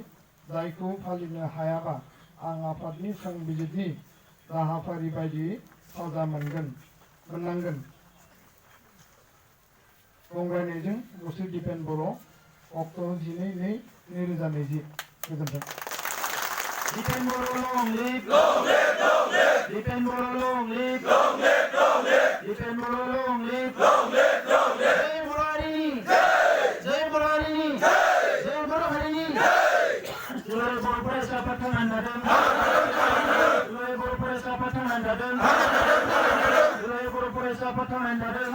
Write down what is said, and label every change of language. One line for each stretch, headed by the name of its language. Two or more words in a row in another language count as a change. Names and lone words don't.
Bodo: जायखौ फालिनो हायाबा आं आफादनि संबिजितनि राहाफारि बायदियै साजा मोननांगोन। गंग्रायनायजों मुस्रि दिपेन बर' अक्ट' 12/2/2020 गोजोन्थों।
English: Dipen Boro long live! Dipen Boro long live! Dipen Boro long live!
Bodo: Jai Boro Harini! Jai Boro Harini! Jai Boro Harini! Durai Boro Faraisa Patangan Dadan! Durai Boro Faraisa Patangan Dadan! Durai Boro Faraisa Patangan Dadan!